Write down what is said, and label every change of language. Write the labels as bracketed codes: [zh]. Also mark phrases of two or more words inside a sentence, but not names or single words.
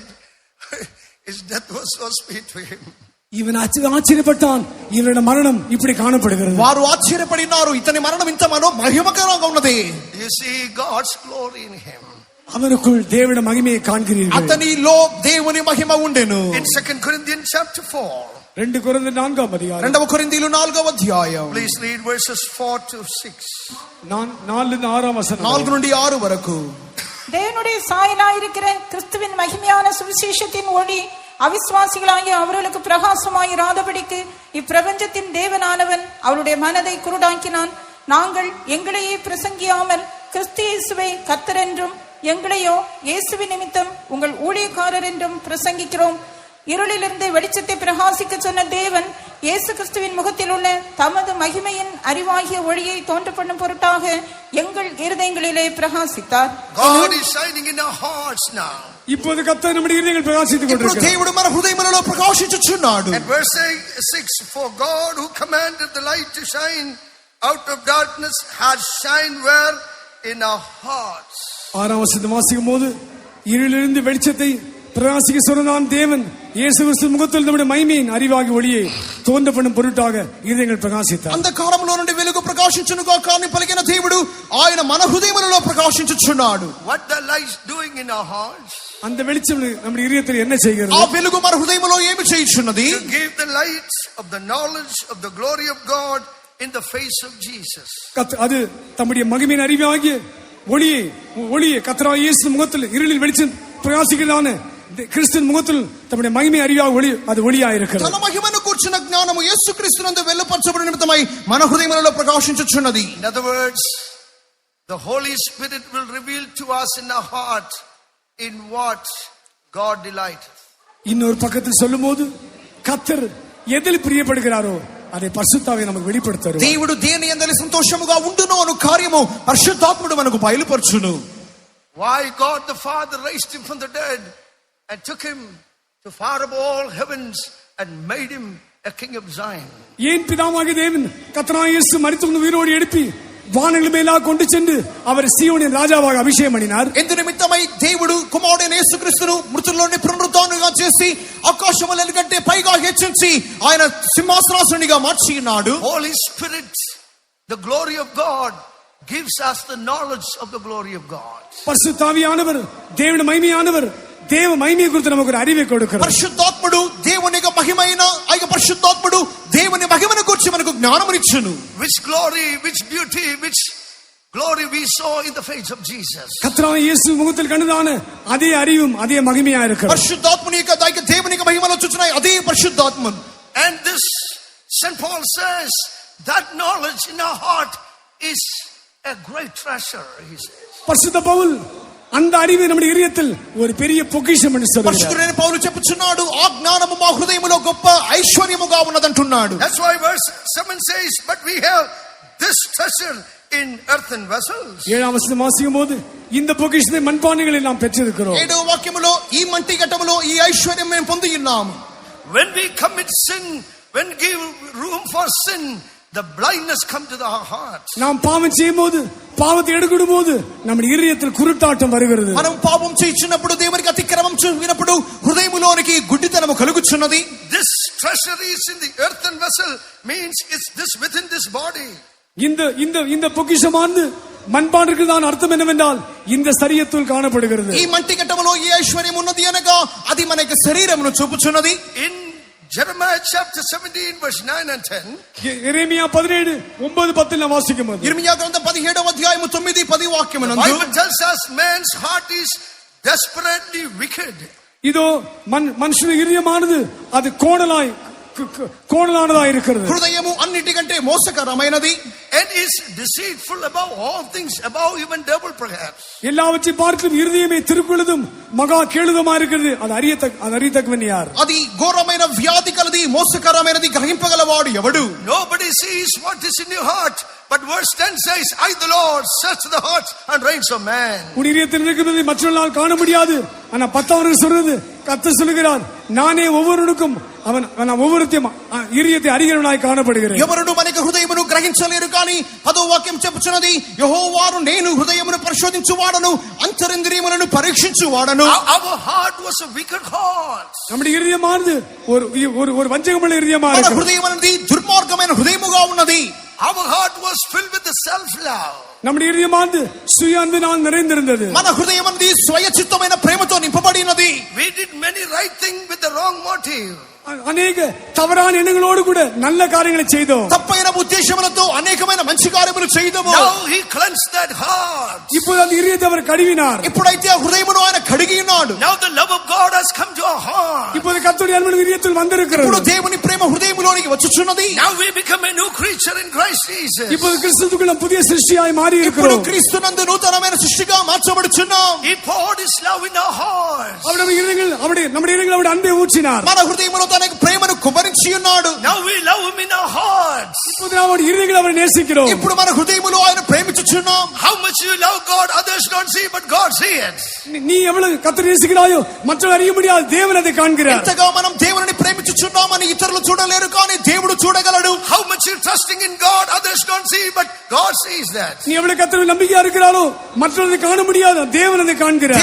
[en] His death was so sweet to him. [ta] இவன் ஆச்சரியப்பட்டான், இவருடைய மரணம் இப்படி காணப்படுகிறது. [te] వారు ఆశ్చర్యపడినారు, ఇతని మరణం ఇంత మహిమకరంగా ఉన్నది. [en] You see God's glory in him. [ta] அவருக்குள் தேவனுடைய மகிமையை காண்கிறீர்கள். [te] అతనిలో దేవుని మహిమ ఉండెను. [en] In 2 Corinthians chapter 4. [te] 2 కొరింథీ 4వ అధ్యాయం. 2 కొరింథీలు 4వ అధ్యాయం. [en] Please read verses 4 to 6. [te] 4 వచనం. 4 నుండి 6 వరకు. [ta] தேவனுடைய சாயலாயிருக்கிற கிறிஸ்துவின் மகிமையான சுவிசேஷத்தின் ஒளி அவிசுவாசிகளாகிய அவர்களுக்கு பிரகாசமாயிராதபடிக்கு இப்பிரபஞ்சத்தின் தேவனானவன் அவருடைய மனதை குருடாக்கினான். நாங்கள் எங்களையே பிரசங்கியாமல் கிறிஸ்து இயேசுவை கர்த்தர் என்றும் எங்களையோ இயேசுவின் நிமித்தம் உங்கள் ஊழியக்காரர் என்றும் பிரசங்கிக்கிறோம். இருளிலிருந்து வெளிச்சத்தை பிரகாசிக்க சொன்ன தேவன் இயேசு கிறிஸ்துவின் முகத்தில் உள்ள தமது மகிமையின் அறிவாகிய ஒளியை தோன்ற பண்ணும் பொருட்டாக எங்கள் இருதயங்களிலே பிரகாசித்தார். [en] God is shining in our hearts now. [ta] இப்போது கர்த்தர் நம்முடைய இதயங்களில் பிரகாசித்துக் [te] ఇప్పుడు [ta] கொண்டிருக்கிறார். [te] దేవుడు మన హృదయములలో ప్రకాశించుచున్నాడు. [en] And verse 6, for God who commanded the light to shine out of darkness has shined where? In our hearts. [ta] 6ஆம் வசனத்தை வாசிக்கும் போது, இருளிலிருந்து வெளிச்சத்தை பிரகாசிக்க சொன்னான் தேவன் இயேசு கிறிஸ்து முகத்தில் நம்முடைய மகிமையின் அறிவாகி ஒளியை தோன்ற பண்ணும் பொருட்டாக இதயங்கள் பிரகாசித்தார். [te] అంధకారములో నుండి వెలుగు ప్రకాశించునుగా కాని పలికిన దేవుడు ఆయన మన హృదయములలో ప్రకాశించుచున్నాడు. [en] What the light doing in our hearts? [ta] அந்த வெளிச்சம் நம்முடைய இதயத்தில் என்ன செய்கிறது? [te] ఆ వెలుగు మన హృదయములో ఏమి చేయుచున్నది? [en] To give the light of the knowledge of the glory of God in the face of Jesus. [ta] அது தம்முடைய மகிமையின் அறிவாகிய ஒளியை கர்த்தராகிய இயேசு முகத்தில் இருளில் வெளிச்சம் பிரகாசிக்கிறதான கிறிஸ்துவின் முகத்தில் தம்முடைய மகிமை அறிவாக ஒளி, அது ஒளியாக இருக்கிறது. [te] తన మహిమను కూర్చున్న జ్ఞానము యేసుక్రీస్తునందు వెలుపరచబడిన నిమిత్తమై మన హృదయములలో ప్రకాశించుచున్నది. [en] In other words, the Holy Spirit will reveal to us in our heart in what God delights. [ta] இன்னொரு பக்கத்தில் சொல்லும்போது கர்த்தர் எதில் பிரியப்படுகிறாரோ அதை பரிசுத்தாவி நமக்கு வெளிப்படுத்துவார். [te] దేవుడు దేని యందు సంతోషముగా ఉండునో అను కార్యము పరిశుద్ధాత్ముడు మనకు బయలుపరచును. [en] Why God the Father raised him from the dead and took him to far above all heavens and made him a king of Zion. [ta] ஏன் பிதாவாகிய தேவன் கர்த்தராகிய இயேசு மரித்தவர்களை உயிரோடு எழுப்பி வானங்கள் மேலாக கொண்டு சென்று அவர் சீயோனின் ராஜாவாக అభిషేకం பண்ணினார்? [te] ఎందు నిమిత్తమై దేవుడు కుమారుడైన యేసుక్రీస్తును మృతుల్లోని పునరుత్థానుగా చేసి ఆకాశముల కంటే పైగా హెచ్చించి ఆయన సింహాసనాసనునిగా మార్చినాడు. [en] Holy Spirit, the glory of God, gives us the knowledge of the glory of God. [ta] பரிசுத்தாவியானவர் தேவனுடைய மகிமையானவர் தேவ மகிமையை குறித்து நமக்கு ஒரு அறிவை கொடுக்கிறார். [te] పరిశుద్ధాత్ముడు దేవుని మహిమైన ఆయన పరిశుద్ధాత్ముడు దేవుని మహిమను గురించి మనకు జ్ఞానమునిచ్చును. [en] Which glory, which beauty, which glory we saw in the face of Jesus. [ta] கர்த்தராகிய இயேசு முகத்தில் கண்டதான அதே அறிவும் அதே மகிமையா இருக்கிறது. [te] పరిశుద్ధాత్ముని యొక్క దేవుని మహిమను చూచున్నాయి అదే పరిశుద్ధాత్మ. [en] And this St. Paul says that knowledge in our heart is a great treasure, he says. [ta] பரிசுத்த பவுல் அந்த அறிவு நம்முடைய இதயத்தில் ஒரு பெரிய பொக்கிஷம் என்று சொல்கிறார். [te] పరిశుద్ధుడైన పౌలు చెప్పుచున్నాడు ఆ జ్ఞానము మా హృదయములో గొప్ప ఐశ్వర్యముగా ఉన్నదంటున్నాడు. [en] That's why verse 7 says, but we have this treasure in earthen vessels. [ta] 7ஆம் வசனம் வாசிக்கும் போது இந்த பொக்கிஷத்தை மண்பானைகளில் நாம் பெற்றிருக்கிறோம். [te] 7వ వాక్యములో ఈ మంటి ఘట్టములో ఈ ఐశ్వర్యం మేము పొంది ఉన్నాము. [en] When we commit sin, when give room for sin, the blindness come to our hearts. [ta] நாம் பாவம் செய்யும்போது பாவத்தை எடுக்கும் போது நம்முடைய இதயத்தில் குருட்டாட்டம் வருகிறது. [te] మనం పాపం చేయించినప్పుడు దేవునికి అతిక్రమం చూపినప్పుడు హృదయములోనికి గుడ్డితనము కలుగుచున్నది. [en] This treasure is in the earthen vessel, means it's this within this body. [ta] இந்த பொக்கிஷமானது மண்பானைக்கு தான் அர்த்தம் என்னவென்றால் இந்த சரீரத்தில் காணப்படுகிறது. [te] ఈ మంటి ఘట్టములో ఈ ఐశ్వర్యం ఉన్నది అనగా అది మనకి శరీరమును చూపుచున్నది. [en] In Jeremiah chapter 17 verse 9 and 10. [ta] எரேமியா 17:9-10 நாம் வாசிக்கும்போது [te] ఇర్మియా గ్రంథం 17వ అధ్యాయము 9-10 వాక్యమునందు [en] Bible tells us man's heart is desperately wicked. [ta] இதோ மனுஷனுடைய இதயமானது அது கோணலாய் கோணலானதா இருக்கிறது. [te] హృదయము అన్నిటికంటే మోసకరమైనది. [en] And is deceitful above all things, above even devil perhaps. [ta] எல்லாவற்றை பார்க்கும் இருதயமே திருக்குள்ளதும் மகா கேளுதமா இருக்கிறது. அது அறியத்தக்கவன் யார்? [te] అది ఘోరమైన వ్యాధి కలది, మోసకరమైనది, గ్రహింపగలవాడు ఎవడు? [en] Nobody sees what is in your heart, but verse 10 says, I the Lord search the hearts and reins of man. [ta] உன் இதயத்தில் இருக்கிறதை மற்றவர்களால் காண முடியாது. ஆனா 10 சொல்றது, கர்த்தர் சொல்லுகிறார், நானே ஒவ்வொருவனுக்கும் அவன் ஒவ்வொருத்தையும் இதயத்தை அறிகிறவனாய் காணப்படுகிறேன். [te] ఎవరును మనకు హృదయమును గ్రహించలేరు కానీ 10వ వాక్యం చెప్పుచున్నది, యెహోవాను నేను హృదయమును పరిశోధించువాడను, అంతరింద్రియములను పరీక్షించువాడను. [en] Our heart was a wicked heart. [ta] நம்முடைய இதயமானது ஒரு வஞ்சகமுள்ள இதயமா [te] మన [ta] இருக்கு. [te] హృదయం అనేది దుర్మార్గమైన హృదయముగా ఉన్నది. [en] Our heart was filled with the self love. [ta] நம்முடைய இதயமானது சுய அன்பினால் நிறைந்திருந்தது. [te] మన హృదయం అనేది స్వయ చిత్తమైన ప్రేమతో నింపబడినది. [en] We did many right things with the wrong motive. [ta] அநேக தவறான எண்ணங்களோடு கூட நல்ல காரியங்களை செய்தோம். [te] తప్పైన ఉద్దేశములతో అనేకమైన మంచి కార్యములు చేయదము. [en] Now he cleansed that heart. [ta] இப்போது அந்த இதயத்தை அவர் கழுவினார். [te] ఇప్పుడైతే ఆ హృదయమును ఆయన కడిగి ఉన్నాడు. [en] Now the love of God has come to our heart. [ta] இப்போது கர்த்தருடைய அன்பு இதயத்தில் வந்திருக்கிறது. [te] ఇప్పుడు దేవుని ప్రేమ హృదయములోనికి వచ్చుచున్నది. [en] Now we become a new creature in Christ Jesus. [ta] இப்போது கிறிஸ்துவுக்குள்ள புதிய சிருஷ்டியாய் மாறி [te] ఇప్పుడు [ta] இருக்கிறோம். [te] క్రీస్తునందు నూతనమైన సృష్టిగా మార్చబడుచున్నాం. [en] He poured his love in our hearts. [ta] நம்முடைய இதயங்கள் அவருடைய அன்பை ஊற்றினார். [te] మన హృదయములో తన ప్రేమను కుమరించి ఉన్నాడు. [en] Now we love him in our hearts. [ta] இப்போது நம்முடைய இதயங்களை அவரை நேசிக்கிறோம். [te] ఇప్పుడు మన హృదయములో ఆయన ప్రేమించుచున్నాం. [en] How much you love God, others don't see, but God sees. [ta] நீ எவ்வளவு கர்த்தரை நேசிக்கிறாயோ மற்றவர்கள் அறிய முடியாது, தேவன் அதை காண்கிறார். [te] ఎంతగా మనం దేవుని ప్రేమించుచున్నామని ఇతరులు చూడలేరు కానీ దేవుడు చూడగలడు. [en] How much you trusting in God, others don't see, but God sees that. [ta] நீ எவ்வளவு கர்த்தரில் நம்பிக்கையா இருக்கிறாரோ மற்றவர்கள் காண முடியாது, தேவன் அதை காண்கிறார்.